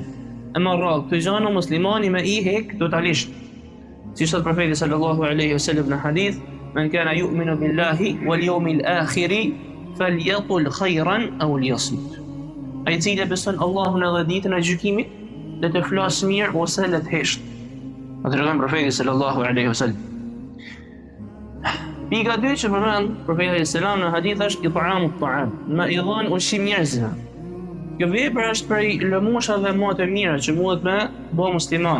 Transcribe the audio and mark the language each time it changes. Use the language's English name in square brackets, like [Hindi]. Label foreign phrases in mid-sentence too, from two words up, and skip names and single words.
[Albanian] E më rrallë, këtë gjano muslimani me i hek totalisht. Si thot profeti [Arabic] صلى الله عليه وسلم [Albanian] në hadith, [Arabic] من كان يؤمن بالله واليوم الآخر فليقل خيرا أو ليصمت. [Albanian] Ai cili beson Allahun edhe ditën e gjykimit, le të flasë mirë ose le të hesht. A tregon profeti [Arabic] صلى الله عليه وسلم. [Albanian] Pika 2 që përmend profeti [Arabic] عليه السلام [Albanian] në hadith është [Arabic] إطعام الطعام, [Albanian] me i dhënë ushqim njerëzve. Kjo vepër është prej lëmoshave më të mira që mundet me bë muslimani.